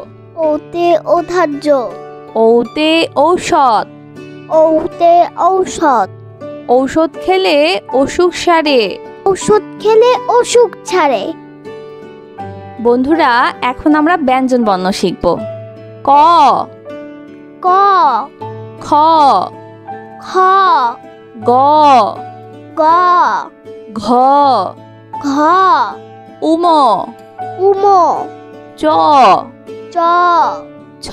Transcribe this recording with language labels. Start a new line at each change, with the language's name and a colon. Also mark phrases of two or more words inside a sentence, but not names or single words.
Bangla: ওতে ঔদার্য, ঔতে ঔষধ। ঔতে ঔষধ। ঔষধ খেলে অসুখ সারে। ওষুধ খেলে অসুখ ছাড়ে। বন্ধুরা, এখন আমরা ব্যঞ্জন বর্ণ শিখব। ক, ক, খ, খ, গ, গ, ঘ, ঘ, উম, উম, চ, চ, ছ,